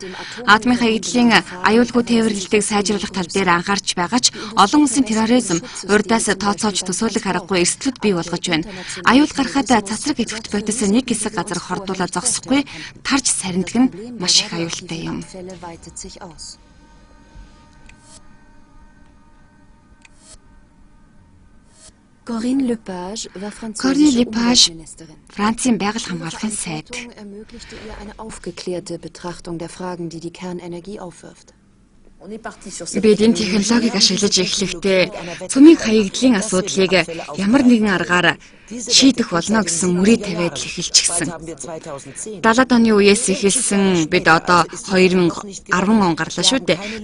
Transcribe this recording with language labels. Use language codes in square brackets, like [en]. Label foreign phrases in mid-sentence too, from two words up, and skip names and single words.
[mn] Атомын хаягдлын аюулгүй тээвэрлэлтийг сайжруулах тал дээр анхаарч байгаа ч олон улсын терроризм урьдаас тооцоолж төсөөлөх аргагүй эрсдлүүд бий болгож байна. Аюул гарахад цацраг идэвхт бодис нэг хэсэг газар хордуулаад зогсохгүй тарж сарндаг нь маш их аюултай юм. [de] Weitet sich aus. Corinne Lepage war französische Umweltministerin. [mn] Францын байгаль хамгаалахын сайд. [de] Ermöglichte ihr eine aufgeklärte Betrachtung der Fragen, die die Kernenergie aufwirft. [mn] Бид энэ технологиг ашиглаж эхлэхдээ цөмийн хаягдлын асуудлыг ямар нэгэн аргаар шийдэх болно гэсэн мөрийг тавиад эхэлчихсэн. 70-аад оны үеэс эхэлсэн бид одоо 2010 он гарлаа шүү дээ.